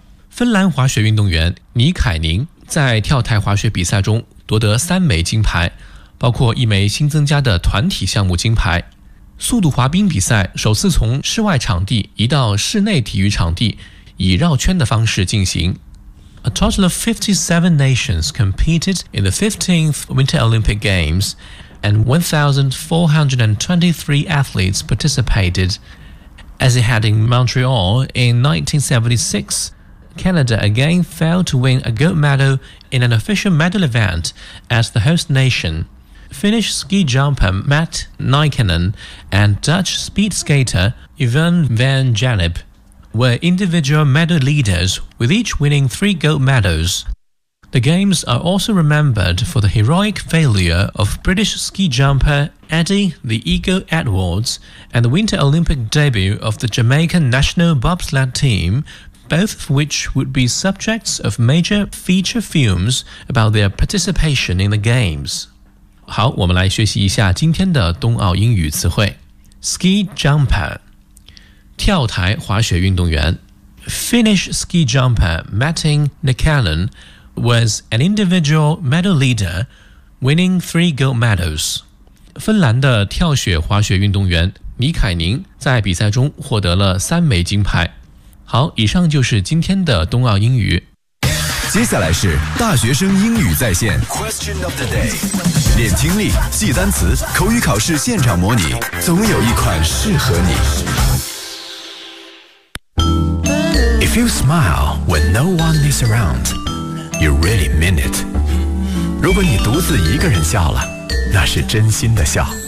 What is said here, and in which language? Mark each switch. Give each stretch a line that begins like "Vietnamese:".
Chinese: 芬兰滑雪运动员尼凯宁在跳台滑雪比赛中夺得3枚金牌，包括一枚新增加的团体项目金牌。速度滑冰比赛首次从室外场地移到室内体育场地，以绕圈的方式进行。
English: A total of 57 nations competed in the 15th Winter Olympic Games, and 1,423 athletes participated. As it had in Montreal in 1976,Canada again failed to win a gold medal in an official medal event as the host nation. Finnish ski jumper Matt Nykänen and Dutch speed skater Yvonne van Jannep were individual medal leaders, with each winning 3 gold medals. The games are also remembered for the heroic failure of British ski jumper Eddie the Eagle Edwards and the Winter Olympic debut of the Jamaican national bobsled team,both of which would be subjects of major feature films about their participation in the games.
Chinese: 好，我们来学习一下今天的冬奥英语词汇。 Ski jumper, 跳台滑雪运动员。
English: Finnish ski jumper Matin Nikkanen was an individual medal leader, winning 3 gold medals.
Chinese: 芬兰的跳雪滑雪运动员尼凯宁在比赛中获得了3枚金牌。好，以上就是今天的冬奥英语。接下来是大学生英语在线 Question of the day， 练听力，记单词，口语考试现场模拟，总有一款适合你。
English: If you smile when no one is around, you really mean it.
Chinese: 如果你独自一个人笑了，那是真心的笑。